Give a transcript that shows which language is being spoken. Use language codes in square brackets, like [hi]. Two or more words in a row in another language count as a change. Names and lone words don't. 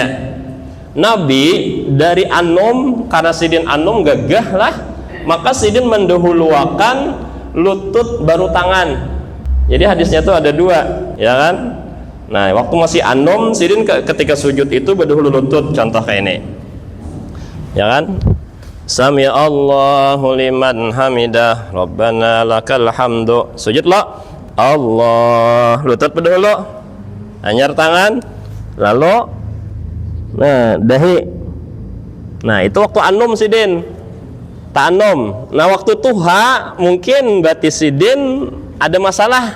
[bjn] Nabi dari anum, karena sidin anum gagah lah, maka sidin mendahuluakan lutut baru tangan. Jadi hadisnya tuh ada 2, ya kan. Nah waktu masih anum sidin ketika sujud itu berdahulu lutut, contoh kayak ini, ya kan. [ar] سمع الله لمن حمده ربنا لك الحمد. [bjn] Sujud lo, Allah, lutut dulu, anyar tangan, lalu, nah dahi. Nah itu waktu anum sidin, ta'anum. Nah waktu tuha mungkin berarti sidin ada masalah.